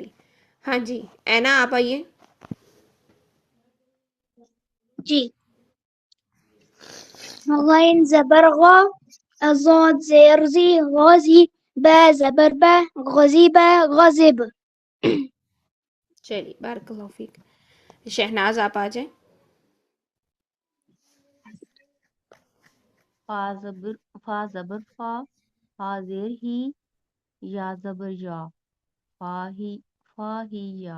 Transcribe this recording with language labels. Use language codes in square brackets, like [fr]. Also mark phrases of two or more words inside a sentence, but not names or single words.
[ur] ہاں جی، اینا آپ آئیے. جی. غین زبر غا، ضاد زیر زی غازی، با زبر با غزیبہ غزب. [ar] چلیے، بارک اللہ فیک. [ur] شہناز آپ آ جائیں. فا زبر فا، فا زیر ہی، یا زبر یا، فا ہی یا.